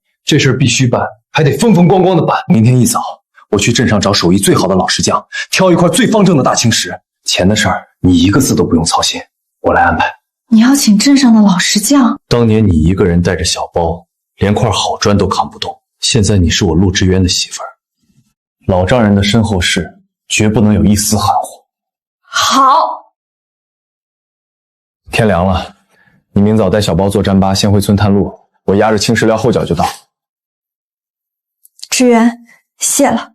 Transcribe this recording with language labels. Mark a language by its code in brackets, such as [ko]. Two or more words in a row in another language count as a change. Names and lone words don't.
[zh] 這事兒必須辦，還得風風光光的辦。明天一早，我去鎮上找手藝最好的老石匠，挑一塊最方正的大青石。錢的事兒你一個字都不用操心，我來安排。你要請鎮上的老石匠？當年你一個人帶着小包，連塊好磚都扛不动。现在你是我陆之淵的媳婦兒，老丈人的身後事絕不能有一絲含糊。好。天涼了，你明早帶小包坐毡巴先回村探路，我押着青石料後腳就到。志遠，謝了。